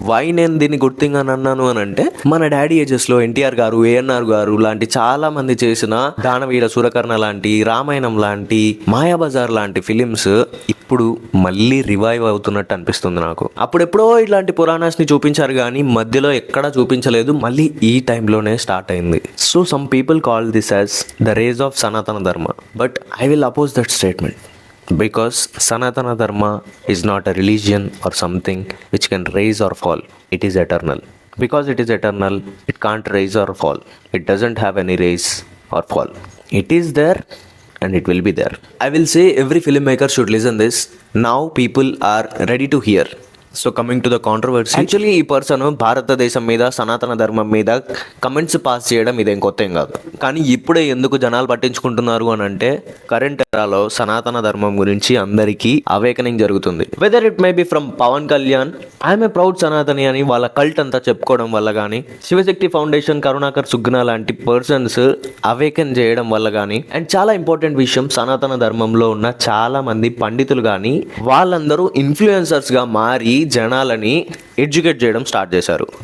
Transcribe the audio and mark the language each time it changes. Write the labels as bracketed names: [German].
[Telugu] Why నేను దీన్ని good thing అని అన్నాను అని అంటే, మన డాడీ ఏజెస్లో ఎన్టీఆర్ గారు, ఏఎన్ఆర్ గారు లాంటి చాలా మంది చేసిన దానవీర సూరకర్ణ లాంటి, రామాయణం లాంటి, మాయాబజార్ లాంటి ఫిలిమ్స్ ఇప్పుడు మళ్ళీ రివైవ్ అవుతున్నట్టు అనిపిస్తుంది నాకు. అప్పుడెప్పుడో ఇట్లాంటి పురాణాస్ని చూపించారు కానీ మధ్యలో ఎక్కడా చూపించలేదు, మళ్ళీ ఈ టైంలోనే స్టార్ట్ అయింది. [English] So some people call this as the rage of Sanatana Dharma, but I will oppose that statement. Because Sanatana Dharma is not a religion or something which can raise or fall. It is eternal. Because it is eternal, it can't raise or fall. It doesn't have any raise or fall. It is there and it will be there. I will say every filmmaker should listen this. Now people are ready to hear. So coming to the controversy, [Telugu] actually ఈ person భారతదేశం మీద, సనాతన ధర్మం మీద comments pass చేయడం ఇదేం కొత్త ఏం కాదు. కానీ ఇప్పుడే ఎందుకు జనాలు పట్టించుకుంటున్నారు అని అంటే, కరెంట్ ఎరాలో సనాతన ధర్మం గురించి అందరికీ అవేకనింగ్ జరుగుతుంది. [English] whether it may be from [Telugu] Pawan Kalyan, [English] I'm a proud Sanatani [Telugu] అని వాళ్ళ కల్ట్ అంతా చెప్పుకోవడం వల్ల కానీ, శివశక్తి ఫౌండేషన్ కరుణాకర్ సుగ్నా లాంటి పర్సన్స్ అవేకన్ చేయడం వల్ల కానీ, అండ్ చాలా ఇంపార్టెంట్ విషయం, సనాతన ధర్మంలో ఉన్న చాలా మంది పండితులు కానీ వాళ్ళందరూ ఇన్ఫ్లుయెన్సర్స్గా మారి జనాలని ఎడ్యుకేట్ చేయడం స్టార్ట్ చేశారు.